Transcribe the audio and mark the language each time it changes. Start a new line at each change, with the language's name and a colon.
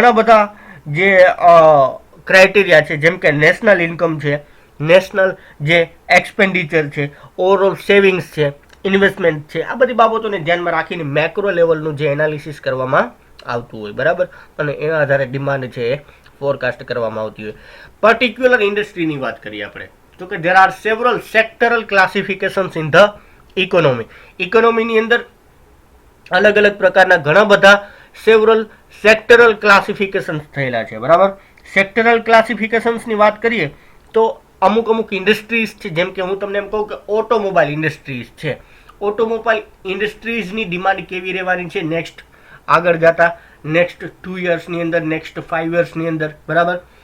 Gujarati: ઘણા બધા જે ક્રાઇટેરિયા છે, જેમ કે નેશનલ ઇન્કમ છે, નેશનલ જે એક્સપેન્ડિચર છે, ઓવરઓલ સેવિંગ્સ છે, ઇન્વેસ્ટમેન્ટ છે. આ બધી બાબતોને ધ્યાનમાં રાખીને મેક્રો લેવલનું જે એનાલિસિસ કરવામાં આવતું હોય, બરાબર. અને એના આધારે ડિમાન્ડ છે એ ફોરકાસ્ટ કરવામાં આવતી હોય. પર્ટિક્યુલર ઇન્ડસ્ટ્રીની વાત કરીએ આપણે તો કે
English: there are several sectoral classifications in the economy.
Gujarati: ઇકોનોમીની અંદર અલગ અલગ પ્રકારના ઘણા બધા સેવરલ સેક્ટરલ ક્લાસિફિકેશન્સ થયેલા છે, બરાબર. સેક્ટરલ ક્લાસિફિકેશન્સની વાત કરીએ તો અમુક ઇન્ડસ્ટ્રીઝ છે, જેમ કે હું તમને એમ કહું કે ઓટોમોબાઈલ ઇન્ડસ્ટ્રીઝ છે. ઓટોમોબાઈલ ઇન્ડસ્ટ્રીઝની ડિમાન્ડ કેવી રહેવાની છે નેક્સ્ટ આગળ જતા, નેક્સ્ટ 2 યર્સની અંદર, નેક્સ્ટ 5 યર્સની અંદર, બરાબર.